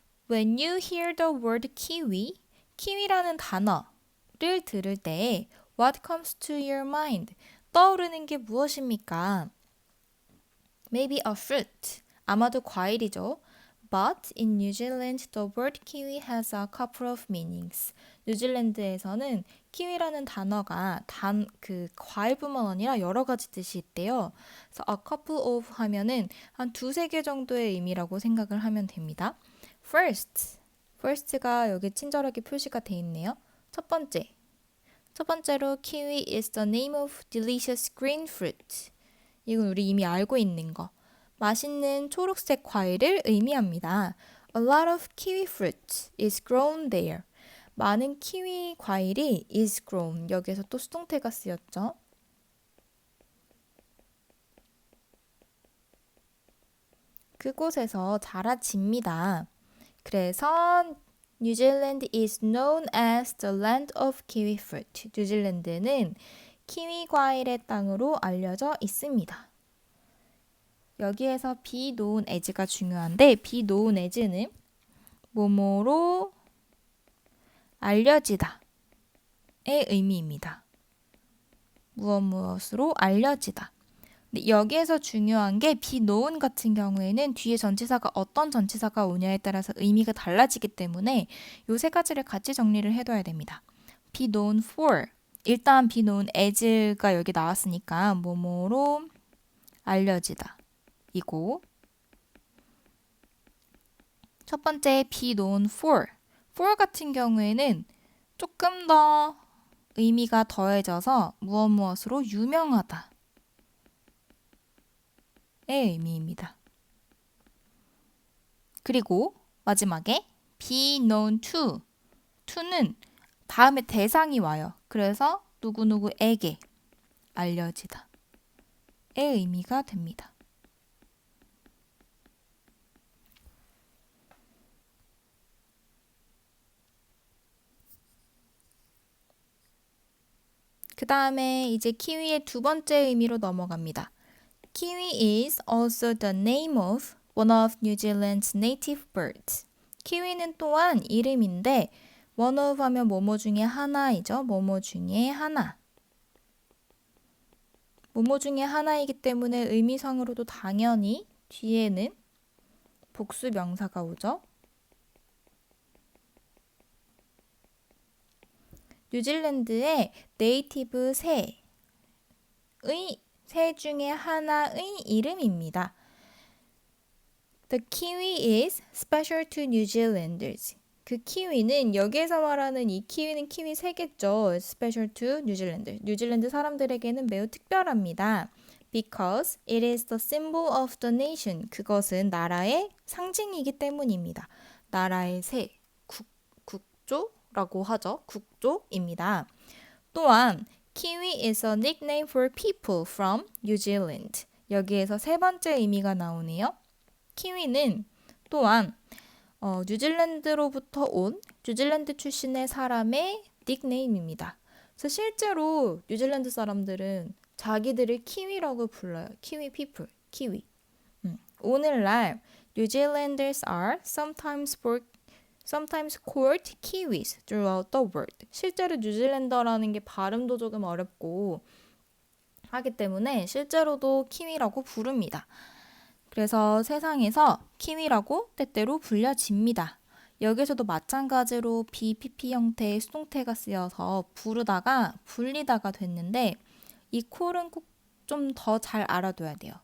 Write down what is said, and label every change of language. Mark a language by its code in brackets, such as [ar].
[en] When you hear the word kiwi, [ko] 키위라는 단어를 들을 때 [en] What comes to your mind? [ko] 떠오르는 게 무엇입니까? [en] Maybe a fruit. [ko] 아마도 과일이죠. [en] But in New Zealand, the word kiwi has a couple of meanings. [ko] 뉴질랜드에서는 키위라는 단어가 그 과일뿐만 아니라 여러 가지 뜻이 있대요. 그래서 a couple of 하면은 한 두세 개 정도의 의미라고 생각을 하면 됩니다. First가 여기 친절하게 표시가 돼 있네요. 첫 번째로 [en] kiwi is the name of delicious green fruit. [ko] 이건 우리 이미 알고 있는 거. 맛있는 초록색 과일을 의미합니다. [en] A lot of kiwi fruit is grown there. [ko] 많은 키위 과일이 [en] is grown. [ko] 여기에서 또 수동태가 쓰였죠. 그곳에서 자라집니다. 그래서 [en] New Zealand is known as the land of kiwi fruit. [ko] 뉴질랜드는 키위 과일의 땅으로 알려져 있습니다. 여기에서 be known as가 중요한데 be known as는 뭐뭐로 알려지다의 의미입니다. 무엇으로 알려지다. 근데 여기에서 중요한 게 be known 같은 경우에는 뒤에 전치사가 어떤 전치사가 오냐에 따라서 의미가 달라지기 때문에 이 세 가지를 같이 정리를 해둬야 됩니다. [en] be known for. [ko] 일단 be known as가 여기 나왔으니까 뭐뭐로 알려지다. 이고 첫 번째 [en] be known for. [ko] for 같은 경우에는 조금 더 의미가 더해져서 무엇으로 유명하다. 의 의미입니다. 그리고 마지막에 [en] be known to. [ko] to는 다음에 대상이 와요. 그래서 누구누구에게 알려지다. 의 의미가 됩니다. 그 다음에 이제 키위의 두 번째 의미로 넘어갑니다. [en] Kiwi is also the name of one of New Zealand's native birds. [ko] 키위는 또한 이름인데 one of 하면 뭐뭐 중에 하나이죠. 뭐뭐 중에 하나. 뭐뭐 중에 하나이기 때문에 의미상으로도 당연히 뒤에는 복수 명사가 오죠. 뉴질랜드의 네이티브 새 중에 하나의 이름입니다. [en] The kiwi is special to New Zealanders. [ko] 그 키위는 여기에서 말하는 이 키위는 키위 새겠죠. [en] Special to New Zealanders. [ko] 뉴질랜드 사람들에게는 매우 특별합니다. [en] Because it is the symbol of the nation. [ko] 그것은 나라의 상징이기 때문입니다. 나라의 새, 국조라고 하죠. 국조입니다. 또한 [en] Kiwi is a nickname for people from New Zealand. [ko] 여기에서 세 번째 의미가 나오네요. 키위는 또한 뉴질랜드로부터 온 뉴질랜드 출신의 사람의 닉네임입니다. 그래서 실제로 뉴질랜드 사람들은 자기들을 키위라고 불러요. 키위 people, 키위. 오늘날 [en] New Zealanders are sometimes called Kiwis throughout the world. [ko] 실제로 뉴질랜더라는 게 발음도 조금 어렵고 하기 때문에 실제로도 키위라고 부릅니다. 그래서 세상에서 키위라고 때때로 불려집니다. 여기서도 마찬가지로 BPP 형태의 수동태가 쓰여서 불리다가 됐는데 이 콜은 꼭 좀 더 잘 알아둬야 돼요.